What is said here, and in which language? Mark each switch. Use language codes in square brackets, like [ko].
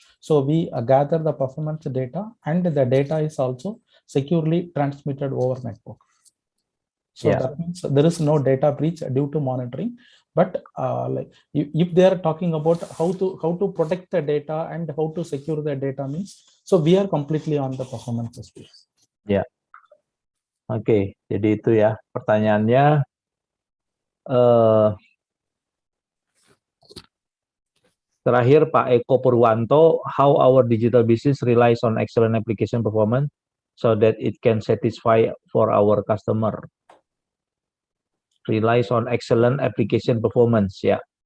[en] So we gather the performance data, and the data is also securely transmitted over network. So that means there is no data breach due to monitoring. But like if they are talking about how to protect the data and how to secure the data means, so we are completely on the performance space. [id] Ya. Oke, jadi itu ya pertanyaannya. Terakhir [en] Pak Eko Purwanto, how our digital business relies on excellent application performance so that it can satisfy for our customer. Relies on excellent application performance, ya.